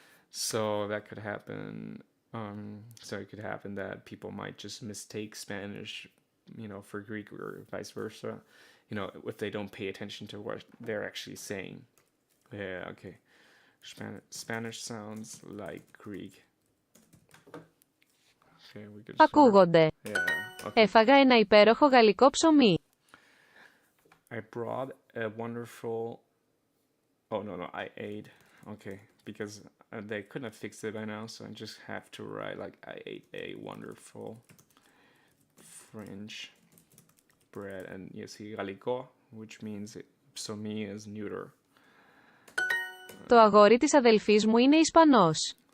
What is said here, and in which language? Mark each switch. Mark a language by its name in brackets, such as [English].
[English] So that could happen. So it could happen that people might just mistake Spanish, for Greek or vice versa. If they don't pay attention to what they're actually saying. Yeah, okay. Spanish sounds like Greek. Okay, we could. [Greek] Ακούγονται. [English] Yeah. Okay. [Greek] Έφαγα ένα υπέροχο γαλλικό ψωμί. [English] I brought a wonderful. Oh no! I ate. Okay, because they couldn't have fixed it by now, so I just have to write like I ate a wonderful French bread, and you see galiko, which means psomi is neuter. [Greek] Το αγόρι της αδελφής μου είναι Ισπανός.